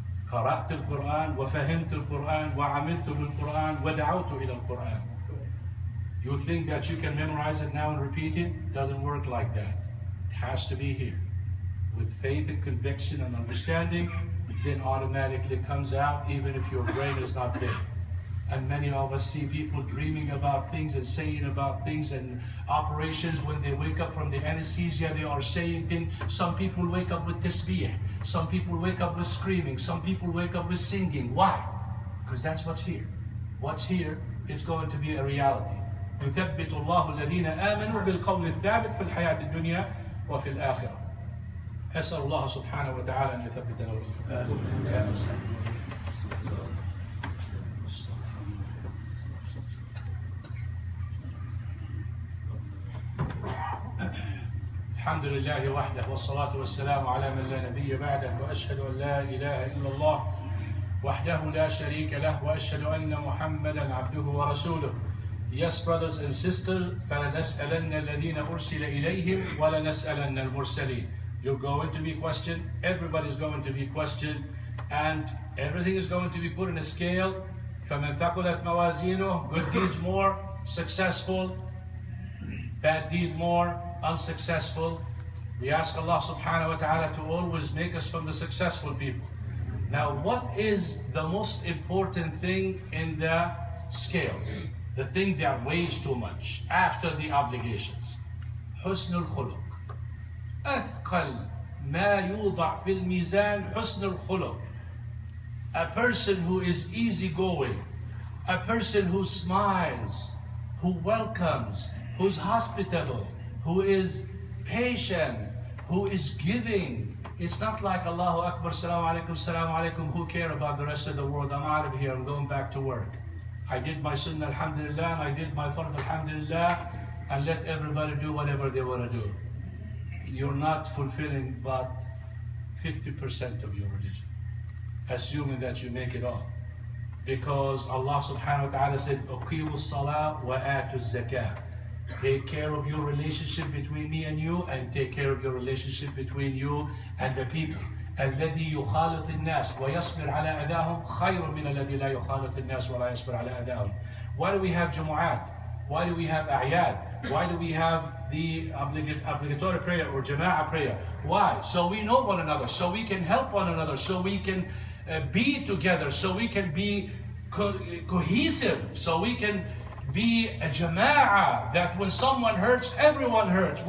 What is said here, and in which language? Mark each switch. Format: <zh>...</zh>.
<ar>قرأت القرآن وفهمت القرآن وعملت بالقرآن ودعوت إلى القرآن.</ar> <en>You think that you can memorize it now and repeat it? It doesn't work like that. It has to be here. With faith and conviction and understanding, then automatically comes out, even if your brain is not there. And many of us see people dreaming about things and saying about things, and operations when they wake up from the anesthesia, they are saying things. Some people wake up with tasbih. Some people wake up with screaming. Some people wake up with singing. Why? Because that's what's here. What's here is going to be a reality.</en> <ar>يثبت الله الذين آمنوا بالقول الثابت في الحياة الدنيا وفي الآخرة. أسأل الله سبحانه وتعالى أن يثبتنا وإياكم. الحمد لله وحده والصلاة والسلام على من لا نبي بعده وأشهد أن لا إله إلا الله وحده لا شريك له وأشهد أن محمدا عبده ورسوله.</ar> <en>Yes, brothers and sisters,</en> <ar>فلنسألن الذين أرسل إليهم ولنسألن المرسلين.</ar> <en>You're going to be questioned, everybody's going to be questioned, and everything is going to be put in a scale.</en> <ar>فَمَنْ ثَقُلَتْ مَوَازِينُهُ,</ar> <en>good deeds more successful, bad deed more unsuccessful. We ask Allah subhanahu wa ta'ala to always make us from the successful people. Now, what is the most important thing in the scales? The thing that weighs too much after the obligations.</en> <ar>حسن الخلق. أثقل ما يوضع في الميزان حسن الخلق.</ar> <en>A person who is easygoing, a person who smiles, who welcomes, who's hospitable, who is patient, who is giving. It's not like Allahu Akbar, Salaam alaikum, who care about the rest of the world. I'm out of here, I'm going back to work. I did my sunnah, alhamdulillah, I did my fard, alhamdulillah, and let everybody do whatever they want to do. You're not fulfilling but 50% of your religion, assuming that you make it all. Because Allah subhanahu wa ta'ala said,</en> <ar>أقيموا الصلاة وآتوا الزكاة.</ar> <en>Take care of your relationship between me and you, and take care of your relationship between you and the people.</en> <ar>الذي يخالط الناس ويصبر على أذاهم خير من الذي لا يخالط الناس ولا يصبر على أذاهم.</ar> <en>Why do we have Jumu'at? Why do we have A'yad? Why do we have the obligatory prayer or Jama'ah prayer? Why? So we know one another, so we can help one another, so we can be together, so we can be cohesive, so we can be a Jama'ah, that when someone hurts, everyone hurts.</en>